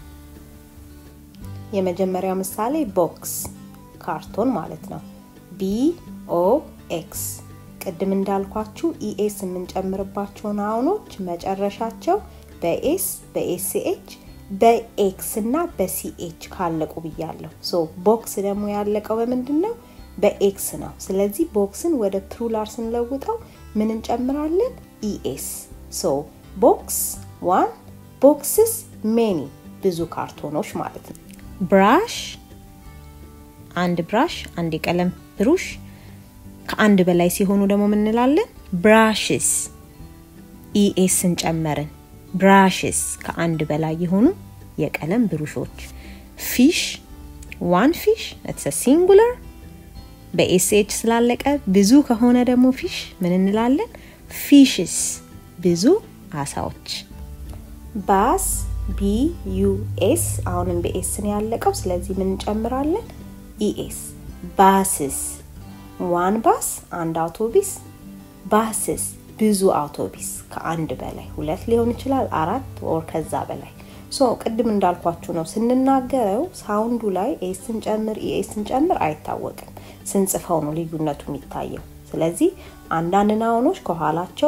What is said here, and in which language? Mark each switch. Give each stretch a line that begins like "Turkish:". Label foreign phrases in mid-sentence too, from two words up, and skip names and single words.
Amharic: የመጀመሪያው ምሳሌ ቦክስ ካርቶን ማለት ነው BOX ቅድም እንዳልኳችሁ ኢኤስ የምንጨምርባቸው ናውኖች መጨረሻቸው በኤስ በኤስኤች በኤክስ እና በሲኤች ካለቁ ብያለሁ ቦክስ ደግሞ ያለቀው በምንድነው በኤክስ ነው ስለዚህ ቦክስን ወደ ፕሉራል ስንለውጠው ምን እንጨምራለን ኢኤስ ቦክስ 1
English: boxes many
Amharic: ብዙ ካርቶኖች ማለት ነው ብራሽ አንድ ብራሽ አንድ ቀለም ብሩሽ ከአንድ በላይ ሲሆኑ ደግሞ ምን እንላለን
English: brushes es
Amharic: እንጨመርን brushes ከአንድ በላይ የሆኑ የቀለም ብሩሾች
English: fish one fish it's a
Amharic: singular በsh ስላለቀ ብዙ ከሆነ ደግሞ fish ምን እንላለን fishes ብዙ አሳዎች bus BUS አሁንም በs ነው ያለቀው ስለዚህ ምን እንጨምራለን
English: es buses one bus
Amharic: አንድ አውቶቡስ buses ብዙ አውቶቡስ ከአንድ በላይ ሁለት ሊሆን ይችላል አራት or ከዛ በላይ ቅድም እንዳልኳችሁ ነው ስንናገረው ሳውንዱ ላይ ኤስን ጨምር ኢኤስን ጨምር አይታወቅም ስንጽፈው ነው ልዩነቱ የሚታየው ስለዚህ አንዳንድ ናውኖች ከኋላቸው